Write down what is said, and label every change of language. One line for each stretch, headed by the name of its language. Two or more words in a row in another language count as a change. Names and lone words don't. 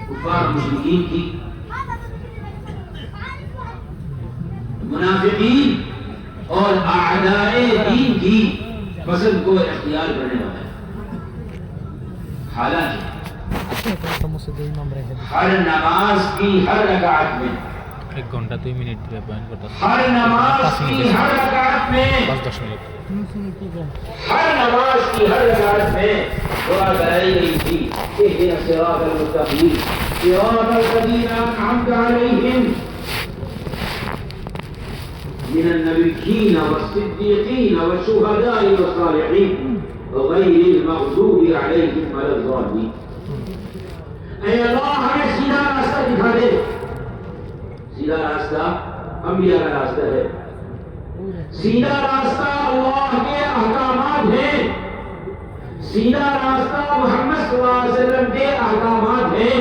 Urdu: کفار مشرکین کی منافقین اور اعداء دین کی پسند کو اختیار کرنے والا ہے. حالانکہ
Bangla: একটা মসজিদে ইমাম রেখে দিই
Urdu: ہر نماز کی ہر رکعت میں
Bangla: 1 ঘন্টা 2 মিনিট ধরে বয়ান করতেছে
Urdu: ہر نماز کی ہر رکعت میں
Bangla: 5-10 মিনিট
Urdu: ہر نماز کی ہر رکعت میں دعا کرائی گئی تھی
Arabic: اهدنا الصراط المستقيم صراط الذين انعمت عليهم من النبيين والصديقين والشهداء والصالحين غير المغضوب عليهم ولا الضالين.
Urdu: اے اللہ ہمیں سیدھا راستہ دکھا دے. سیدھا راستہ انبیاء کا راستہ ہے. سیدھا راستہ اللہ کے احکامات ہیں. سیدھا راستہ محمد صلی اللہ علیہ وسلم کے احکامات ہیں.